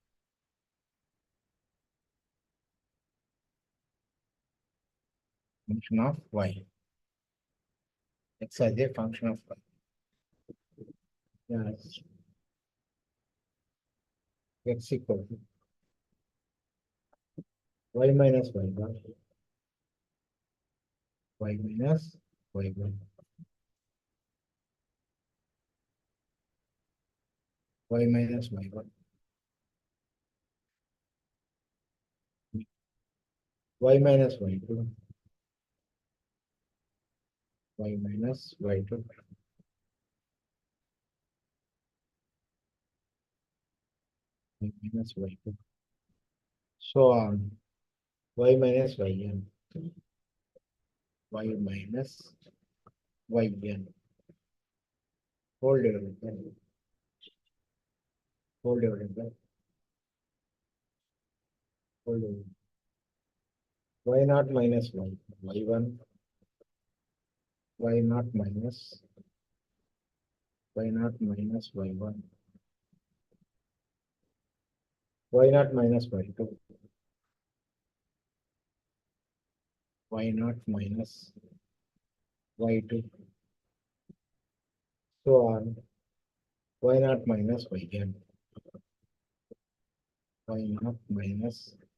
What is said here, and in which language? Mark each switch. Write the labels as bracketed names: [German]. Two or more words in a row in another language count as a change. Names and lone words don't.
[English] function of y, x as a function of y. Yes. X equal to y minus y1, y minus y1, y minus y1, y minus y2, y minus y2, y minus y2. So on y minus yn, y minus yn, whole divided by, whole divided by, whole divided by, y naught minus y, y1, y naught minus, y naught minus y1, y naught minus y2, y naught minus y2, so on y naught minus yn, y naught minus